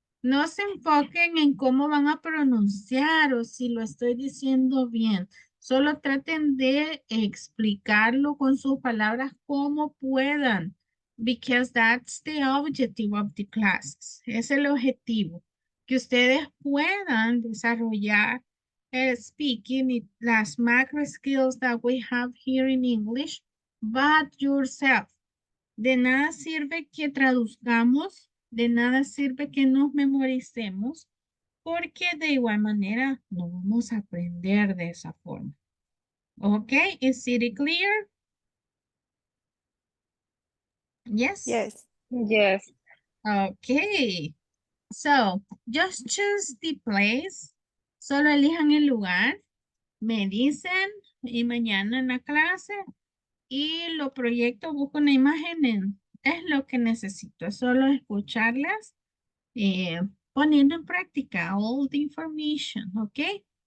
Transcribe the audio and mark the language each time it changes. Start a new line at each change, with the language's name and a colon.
Spanish: No se enfoquen en cómo van a pronunciar o si lo estoy diciendo bien. Solo traten de explicarlo con sus palabras como puedan.
English: Because that's the objective of the classes.
Spanish: Es el objetivo. Que ustedes puedan desarrollar el speaking y las
English: macro skills that we have here in English, but yourself.
Spanish: De nada sirve que traduzcamos, de nada sirve que nos memoricemos, porque de igual manera no vamos a aprender de esa forma. ¿Ok?
English: Is it clear? Yes? Yes. Yes. Okay. So, just choose the place.
Spanish: Solo elijan el lugar. Me dicen y mañana en la clase y lo proyecto, busco una imagen. Es lo que necesito. Es solo escucharlas poniendo en práctica
English: all the information,
Spanish: ¿ok?